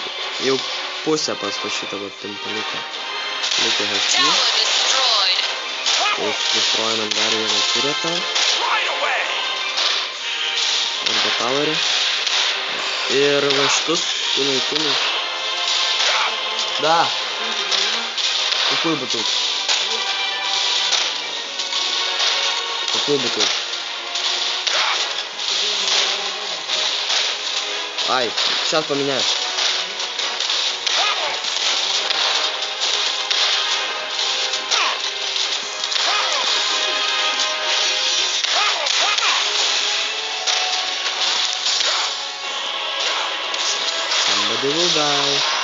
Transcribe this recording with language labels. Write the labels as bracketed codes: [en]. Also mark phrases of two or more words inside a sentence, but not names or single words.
[lt] Jau pusę pasto šitą va pimpaliuką. Likę HP. Tai sustroinam dar vieną turėtą. Arba towerį. Ir va šitus sunaikinus. [ru] Da. Какой бутыль? Какой бутыль? Ай, сейчас поменяю. [en] Somebody will die.